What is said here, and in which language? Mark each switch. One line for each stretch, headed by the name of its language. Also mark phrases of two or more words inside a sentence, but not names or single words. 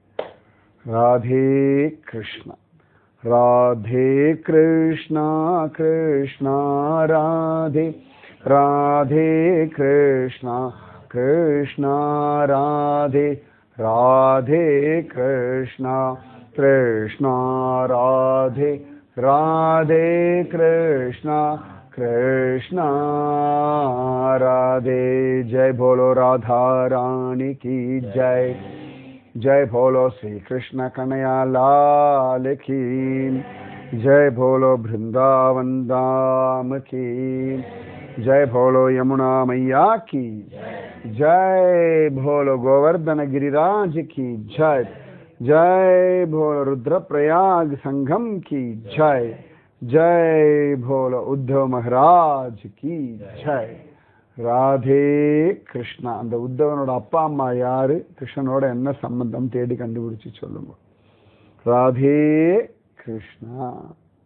Tamil: ராதே கிருஷ்ணா ராதே கிருஷ்ணா கிருஷ்ணா ராதே ராதே கிருஷ்ணா கிருஷ்ணா ராதே ராதே கிருஷ்ணா கிருஷ்ணா ராதே ராதே கிருஷ்ணா கிருஷ்ணா ராதே.
Hindi: जय बोलो राधा रानी की जय. जय बोलो श्री कृष्ण कन्हैया लाल की जय. बोलो वृंदावन धाम की जय. बोलो यमुना मैया की जय. बोलो गोवर्धन गिरिराज की जय. जय बोलो रुद्रप्रयाग संगम की जय. जय बोलो उद्धव महाराज की जय.
Tamil: ராதே கிருஷ்ணா. அந்த உத்தவனோட அப்பா அம்மா யாரு, கிருஷ்ணனோட என்ன சம்பந்தம் தேடி கண்டுபிடிச்சு சொல்லுங்க. ராதே கிருஷ்ணா.